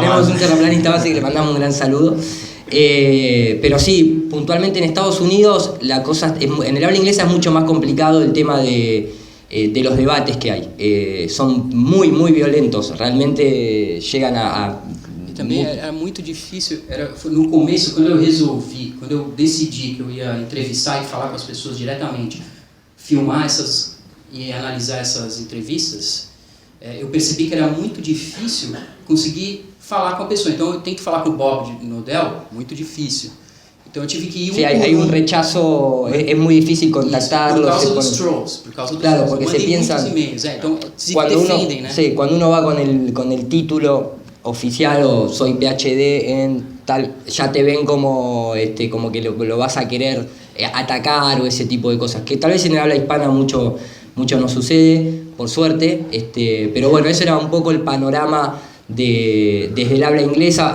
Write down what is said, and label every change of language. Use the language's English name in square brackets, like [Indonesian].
[Spanish] más, así que le mandamos un gran saludo. Pero sí, puntualmente en Estados Unidos la cosa en el habla inglesa es mucho más complicado el tema de los debates que hay. Son muy violentos, realmente llegan a [Portuguese] também era muito difícil, no começo, quando eu decidi que eu ia entrevistar e falar com as pessoas diretamente, filmar e analisar essas entrevistas, eu percebi que era muito difícil conseguir falar com a pessoa. Então eu tenho que falar com o Bob Nodel, muito difícil. Então eu tive que ir [Spanish] sí, hay un rechazo, es muy difícil contactarlos. [Portuguese] Por causa dos trolls, [Spanish] claro, porque se piensan, [Portuguese] então se defendem, né? [Spanish] Sí, cuando uno va con el título oficial o soy PhD en tal, ya te ven como que lo vas a querer atacar o ese tipo de cosas, que tal vez en el habla hispana mucho no sucede, por suerte, pero bueno, eso era un poco el panorama desde el habla inglesa.